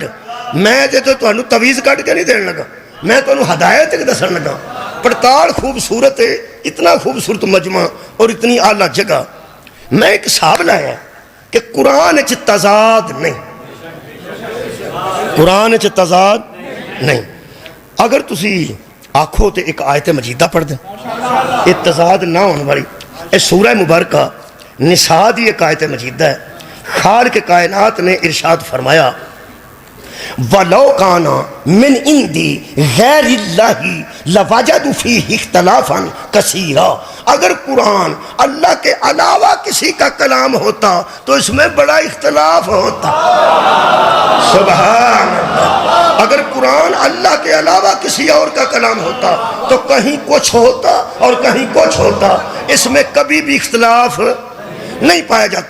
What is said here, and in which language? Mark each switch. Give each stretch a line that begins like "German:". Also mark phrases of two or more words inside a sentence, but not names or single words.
Punjabi: میں تو تویز کٹ کے نہیں دین لگا، میں تو ہدایت دسن لگا۔
Urdu: پڑتال خوبصورت ہے، اتنا خوبصورت مجمع اور اتنی اعلیٰ جگہ۔
Punjabi: میں ایک حساب لایا کہ قرآن چ تضاد نہیں، قرآن چ تضاد نہیں۔ اگر تسی آکھو تے ایک آیت مجیدہ پڑھ دیں، یہ تضاد نہ ہونے والی۔ یہ سورہ مبارکہ نساء دی ایک آیت مجیدہ ہے، خالق کائنات نے ارشاد فرمایا
Arabic: وَلَوْ كَانَ مِنْ عِنْدِ غَيْرِ اللَّهِ لَوَجَدُوا فِيهِ اخْتِلَافًا كَثِيرًا،
Urdu: اگر قرآن اللہ کے علاوہ کسی کا کلام ہوتا تو اس میں بڑا اختلاف ہوتا۔ سبحان اللہ، اگر قرآن اللہ کے علاوہ کسی اور کا کلام ہوتا تو کہیں کچھ ہوتا اور کہیں کچھ ہوتا، اس میں کبھی بھی اختلاف نہیں پایا جاتا۔